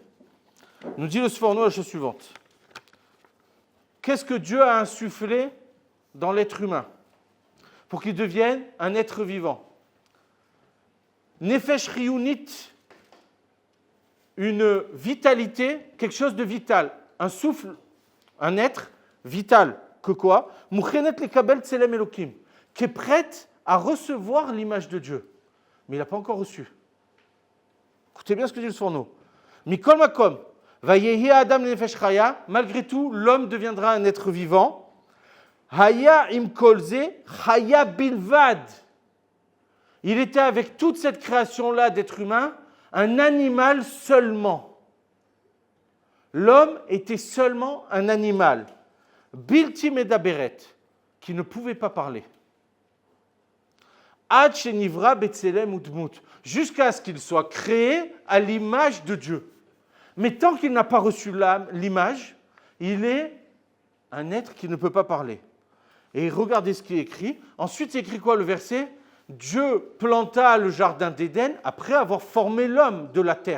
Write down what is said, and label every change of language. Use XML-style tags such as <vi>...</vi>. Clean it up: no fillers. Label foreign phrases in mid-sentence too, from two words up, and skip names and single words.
<fr>Nous dit le Sforno la chose suivante. Qu'est-ce que Dieu a insufflé dans l'être humain pour qu'il devienne un être vivant?</fr> <he>נפש חיונית,</he> <fr>une vitalité, quelque chose de vital, un souffle, un être vital. Que quoi?</fr> <he>מוכנת לקבל צלם אלוקים,</he> <fr>qui est prête à recevoir l'image de Dieu. Mais il n'a pas encore reçu. Écoutez bien ce que dit le Sforno.</fr> <he>מכל מקום, ויהי אדם נפש חיה,</he> <fr>malgré tout, l'homme deviendra un être vivant.</fr> <he>היה עם כל זה, חיה בלבד.</he> <fr>Il était avec toute cette création-là d'être humain, un animal seulement. L'homme était seulement un animal.</fr> <he>בלתי מדברת,</he> <fr>qui ne pouvait pas parler.</fr> <he>עד שנברא בצלם ודמות,</he> <fr>jusqu'à ce qu'il soit créé à l'image de Dieu. Mais tant qu'il n'a pas reçu l'image, il est un être qui ne peut pas parler. Et regardez ce qui est écrit. Ensuite, c'est écrit quoi le verset? Dieu planta le jardin d'Éden après avoir formé l'homme de la terre.</fr>